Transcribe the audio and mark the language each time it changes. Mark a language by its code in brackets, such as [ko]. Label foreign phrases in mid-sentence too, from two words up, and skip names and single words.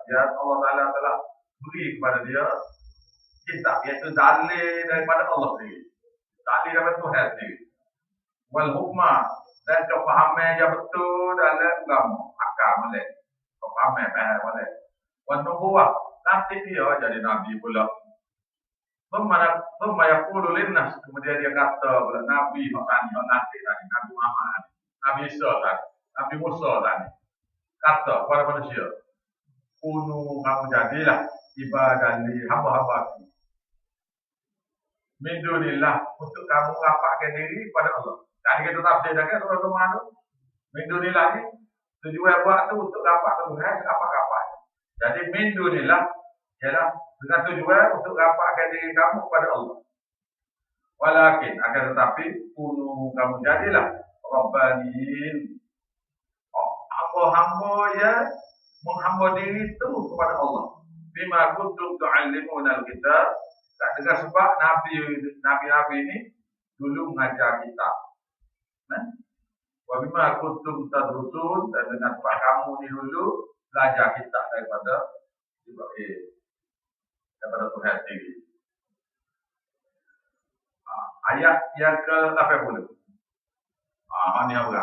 [ms] Ya Allah Ta'ala telah beri kepada dia kitab, iaitu dalil daripada Allah sendiri. Dalil daripada Tuhan sendiri. [ar] والحكمة, [ms] dan kefahaman yang betul dalam agama. Akal boleh. Kefahaman boleh. [ar] والنبوة, [ms] nanti dia jadi Nabi pula. [ar] ثم يقول للناس, [ms] kemudian dia kata pula Nabi nanti tadi, Nabi Muhammad, Nabi Isa tadi, Nabi Musa tadi. Kata kepada manusia, kunu kamu jadilah ibadah li hamba-hambaku. [ar] من دون الله, [ms] untuk kamu rapatkan diri pada Allah. Dan kita tafsir dah kan surah Zumar tu. [ar] من دون الله [ms] ni tujuan buat tu untuk rapatkan Tuhan, rapat-rapat. Jadi [ar] من دون الله [ms] ialah dengan tujuan untuk rapatkan diri kamu kepada Allah. Walakin akan tetapi kunu kamu jadilah rabbaniin. Hamba-hamba ya menghamba diri itu kepada Allah. [ar] بما كنتم تعلمون الكتاب. [ms] Dengan sebab Nabi-Nabi ini dulu mengajar kitab. [ar] وبما كنتم تدرسون, [ms] dan dengan sebab kamu ni dulu belajar kitab daripada Ibrahim, daripada Tuhan sendiri. Ayat yang ke-80. Ini apa?